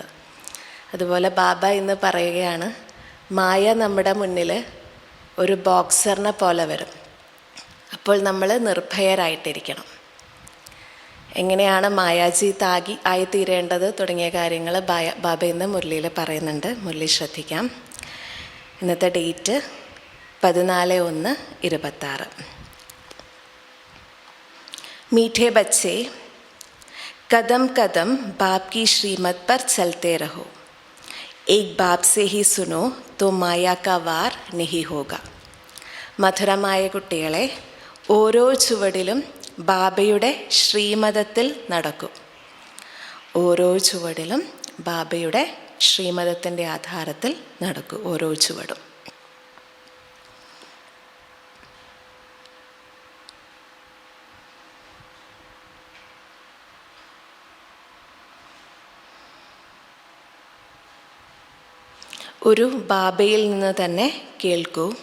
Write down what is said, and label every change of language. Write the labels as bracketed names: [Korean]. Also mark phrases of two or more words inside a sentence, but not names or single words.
[Malayalam] അതുപോലെ ബാബ ഇന്ന് പറയുകയാണ്, മായ നമ്മുടെ മുന്നിൽ ഒരു ബോക്സറിനെ പോലെ വരും. അപ്പോൾ നമ്മൾ നിർഭയരായിട്ടിരിക്കണം. എങ്ങനെയാണ് മായാജി ആയിത്തീരേണ്ടത് തുടങ്ങിയ കാര്യങ്ങൾ ബാബ ഇന്ന് മുരളിയിൽ പറയുന്നുണ്ട്. മുരളി ശ്രദ്ധിക്കാം. ഇന്നത്തെ ഡേറ്റ് 14/1/26. [Hindi] मीठे बच्चे, कदम कदम बाप की श्रीमत पर चलते रहो. एक बाप से ही सुनो तो माया का वार नहीं होगा. [Malayalam] മധുരമായ കുട്ടികളെ, ഓരോ ചുവടിലും ബാബയുടെ ശ്രീമതത്തിൽ നടക്കൂ. ഓരോ ചുവടിലും ബാബയുടെ ശ്രീമതത്തിൻ്റെ ആധാരത്തിൽ നടക്കൂ. ഓരോ ചുവടും. ഒരു ബാബയിൽ നിന്ന് തന്നെ കേൾക്കൂ.